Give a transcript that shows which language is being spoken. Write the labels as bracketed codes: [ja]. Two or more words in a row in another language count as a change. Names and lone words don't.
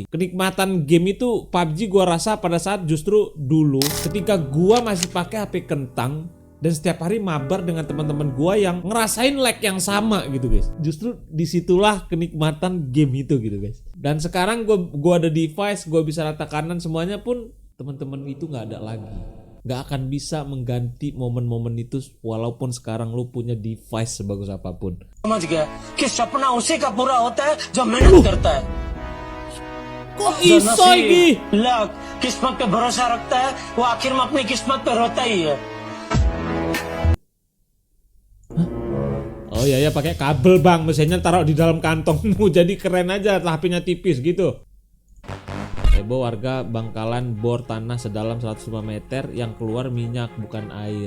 [id] Kenikmatan game itu PUBG gua rasa pada saat justru dulu ketika gua masih pakai HP kentang dan setiap hari mabar dengan teman-teman gua yang ngerasain lag yang sama gitu guys. Justru disitulah kenikmatan game itu gitu guys. Dan sekarang gua ada device, gua bisa rata kanan semuanya pun teman-teman itu nggak ada lagi. Nggak akan bisa mengganti momen-momen itu walaupun sekarang lu punya device sebagus apapun. [hi] समझ गया कि सपना उसी का पूरा होता है जो मेहनत करता है। [jv] Kok iso iki? [hi] लक किस्मत पे भरोसा रखता है, वो आखिर में अपनी किस्मत पे रोता ही है। [id] Oh iya ya, pakai kabel bang, mesinnya taruh di dalam kantongmu jadi keren aja, HP-nya tipis gitu. Heboh warga Bangkalan bor tanah sedalam 105 meter yang keluar minyak bukan air.